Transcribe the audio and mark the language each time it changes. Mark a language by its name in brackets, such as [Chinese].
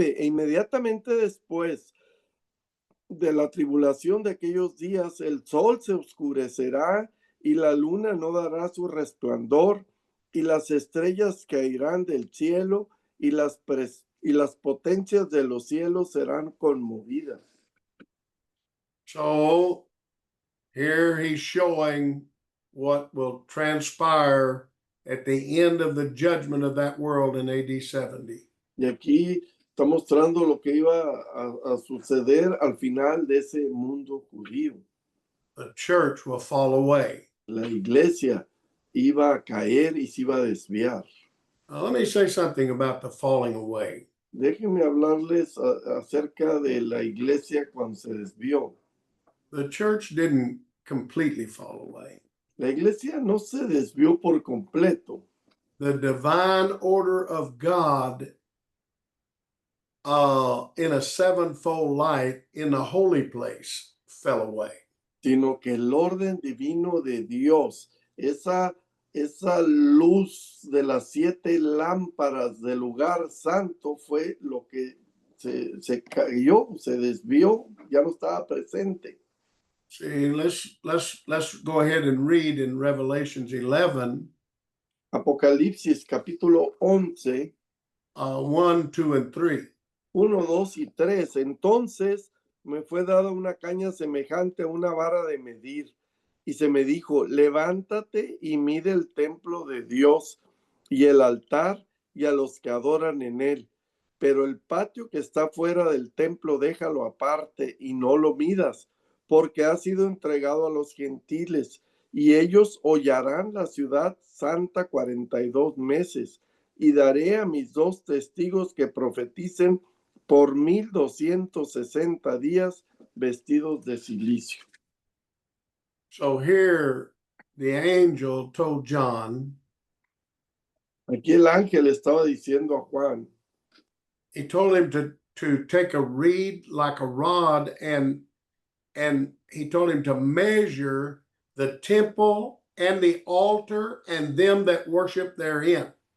[Spanish] E inmediatamente después de la tribulación de aquellos días, el sol se oscurecerá y la luna no dará su resplandor, y las estrellas caerán del cielo, y las potencias de los cielos serán conmovidas. [English] So here he's showing what will transpire at the end of the judgment of that world in AD 70. [Spanish] Y aquí está mostrando lo que iba a suceder al final de ese mundo judío. [English] The church will fall away. [Spanish] La iglesia iba a caer y se iba a desviar. [English] Now, let me say something about the falling away. [Spanish] Déjenme hablarles acerca de la iglesia cuando se desvió. [English] The church didn't completely fall away. [Spanish] La iglesia no se desvió por completo. [English] The divine order of God in a sevenfold light in the holy place fell away. [Spanish] Sino que el orden divino de Dios, esa luz de las 7 lámparas del lugar santo fue lo que se cayó, se desvió, ya no estaba presente. [English] See, let's go ahead and read in Revelations 11. [Spanish] Apocalipsis capítulo 11, [English] 1, 2, and 3. [Spanish] 1, 2 y 3. Entonces me fue dada una caña semejante a una vara de medir, y se me dijo: levántate y mide el templo de Dios y el altar y a los que adoran en él. Pero el patio que está fuera del templo déjalo aparte y no lo midas, porque ha sido entregado a los gentiles, y ellos hollarán la ciudad santa 42 meses, y daré a mis 2 testigos que profeticen por 1260 días vestidos de silicio. [English] So here the angel told John, [Spanish] Aquí el ángel estaba diciendo a Juan, [English] he told him to take a reed like a rod, and he told him to measure the temple and the altar and them that worship therein.